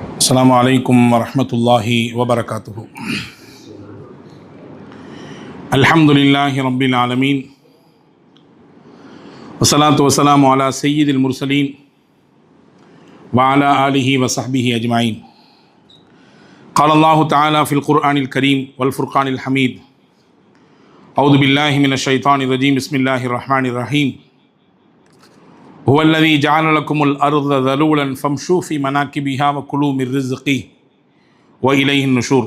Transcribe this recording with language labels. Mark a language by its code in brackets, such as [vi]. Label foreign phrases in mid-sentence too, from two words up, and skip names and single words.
[ar] السلام عليكم ورحمة الله وبركاته الحمد لله رب العالمين والصلاة والسلام على سيد المرسلين وعلى آله وصحبه أجمعين. قال الله تعالى في القرآن الكريم والفرقان الحميد أعوذ بالله من الشيطان الرجيم بسم الله الرحمن الرحيم هو الذي جعل لكم الأرض ذلولا فامشوا في مناكبها وكلوا من رزقه وإليه النشور.